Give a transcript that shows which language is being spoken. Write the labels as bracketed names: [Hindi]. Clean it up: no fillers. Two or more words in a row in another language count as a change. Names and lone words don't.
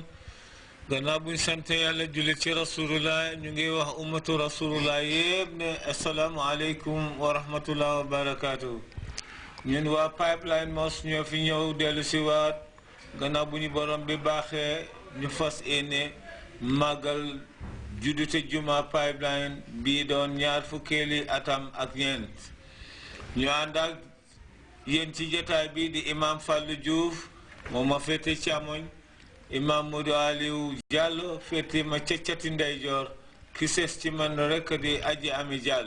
[Wolof] Gannaaw buñ sante Yàlla julli ci Rasulullah, ñu ngi wax ummatu Rasulullah yépp ne [Arabic] السلام عليكم ورحمة الله وبركاته. [Wolof] Ñun waa Pipeline Mos ñoo fi ñëw dellu si waat gannaaw bu ñu borom bi baaxee ñu fas yéene màggal juddute juma Pipeline bii doon ñaar fukkeeli atam ak ñeent. ñu ànd ak yéen ci jotaay bi di imam Fallou Diouf moom ma féete càmmoñ, imam Modou Aliou Diallo féete ma cëccati ndeyjoor, ki ses ci man rek di Aji Ami Diallo.